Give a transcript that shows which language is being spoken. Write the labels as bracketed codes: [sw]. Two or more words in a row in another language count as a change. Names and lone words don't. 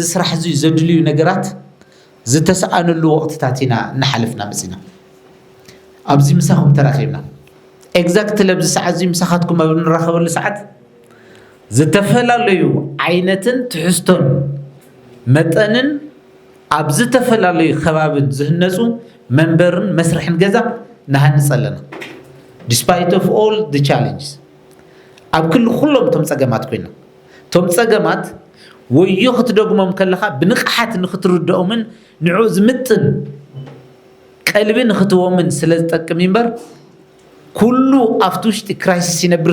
[ti] ስራሕ እዚ ዘድልዩ ነገራት ዝተሰኣነሉ ወቅትታት ኢና እናሓልፍና መፅና ኣብዚ ምሳኹም ተራኺብና ኤግዛክት ለብዚ ሰዓት እዚ ምሳኻትኩም ኣብ ንራኸበሉ ሰዓት ዝተፈላለዩ ዓይነትን ትሕዝቶን መጠንን ኣብ ዝተፈላለዩ ከባብን ዝህነፁ መንበርን መስርሕን ገዛ ናሃንፅ ኣለና [en] despite of all the challenges [ti] ኣብ ኩሎም ቶም ፀገማት ኮይና ቶም ፀገማት ወዮ ክትደግሞም ከለኻ ብንቕሓት ንኽትርድኦምን ንዑ ዝምጥን ቀልቢ ንኽትቦምን ስለ ዝጠቅም እምበር ኩሉ ኣብቲ ውሽጢ ክራይሲስ ይነብር